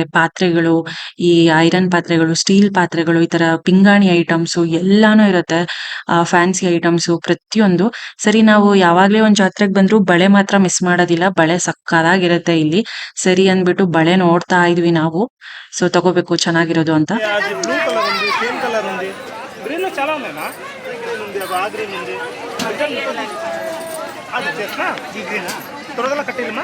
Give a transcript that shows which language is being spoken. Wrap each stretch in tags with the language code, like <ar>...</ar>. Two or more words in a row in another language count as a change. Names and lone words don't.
<kn>ಪಾತ್ರೆಗಳು, ಈ ಐರನ್ ಪಾತ್ರೆಗಳು, ಸ್ಟೀಲ್ ಪಾತ್ರೆಗಳು, ಈ ತರ ಪಿಂಗಾಣಿ ಐಟಮ್ಸು ಎಲ್ಲಾನು ಇರುತ್ತೆ. ಫ್ಯಾನ್ಸಿ ಐಟಮ್ಸು ಪ್ರತಿಯೊಂದು. ಸರಿ, ನಾವು ಯಾವಾಗ್ಲೇ ಒಂದ್ ಜಾತ್ರೆಗೆ ಬಂದ್ರು ಬಳೆ ಮಾತ್ರ ಮಿಸ್ ಮಾಡೋದಿಲ್ಲ. ಬಳೆ ಸಕ್ಕದಾಗಿರುತ್ತೆ ಇಲ್ಲಿ. ಸರಿ ಅಂದ್ಬಿಟ್ಟು ಬಳೆ ನೋಡ್ತಾ ಇದ್ವಿ ನಾವು. సో తగోಬೇಕು ಚೆನ್ನಾಗಿರೋದು ಅಂತ.</kn> <te>అది</te> <en>blue colour</en> <te>ఉంది,</te> <en>same colour</en> <te>ఉంది. గ్రీన్ లో చాలా ఉన్నాయనా? గ్రీన్ ఉంది, ఆ గ్రీన్ ఉంది. అది చేస్తా ఈ గ్రీన్ త్వరగా కట్టిల్లమ్మా.</te>